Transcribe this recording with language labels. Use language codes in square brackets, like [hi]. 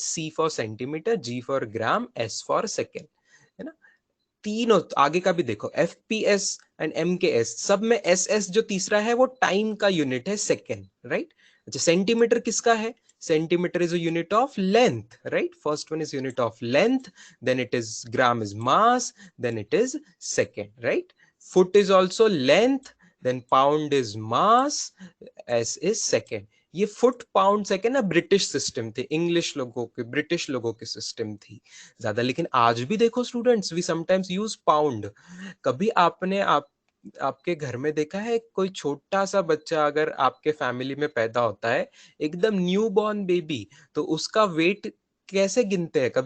[en] C for centimetre, G for gram, S for second, है ना। [hi] तीनों आगे का भी देखो, F P S and M के एस, सब में एस एस जो तीसरा है वो टाइम का यूनिट है, सेकेंड, राइट। अच्छा, सेंटीमीटर किसका है? [en] Centimetre is a unit of length, right. First one is unit of length, then it is gram is mass, then it is second, right? Foot is also length, then pound is mass, s is second। [hi] ये foot pound second ना British system थी, English लोगों की, British लोगों की system थी ज्यादा। लेकिन आज भी देखो students, [en] We sometimes use pound. [hi] कभी आपने आपके घर में देखा है कोई छोटा सा बच्चा अगर आपके फैमिली में पैदा होता है, एकदम न्यू बॉर्न बेबी, तो उसका वेट कैसे गिनते हैं?